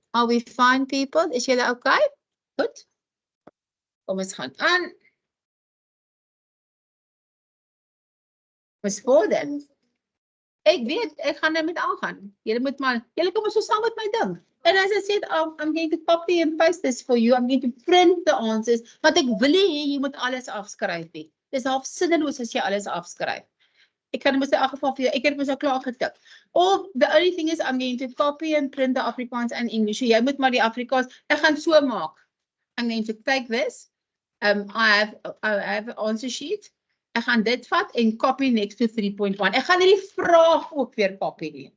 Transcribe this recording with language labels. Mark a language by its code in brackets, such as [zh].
[en] Are we fine, people? [af] Is julle okay? Goed. Kom ons gaan aan. Ons vorder. Ek weet, ek gaan nou met aangaan. Julle kom ons so saam met my ding. [en] And as I said, I'm going to copy and paste this for you. I'm going to print the answers. [af] Want ek wil hê jy moet alles afskryf nie. Dis half sinneloos as jy alles afskryf. Ek kan mos in elk geval vir jou, ek het mos al klaar getik. [en] Or the only thing is I'm going to copy and print the Afrikaans and English. [af] So jy moet maar die Afrikaans, ek gaan so maak. [en] I'm going to take this. I have an answer sheet. [af] Ek gaan dit vat en [en] copy next to 3.1. [af] Ek gaan nie die vraag ook weer copy nie.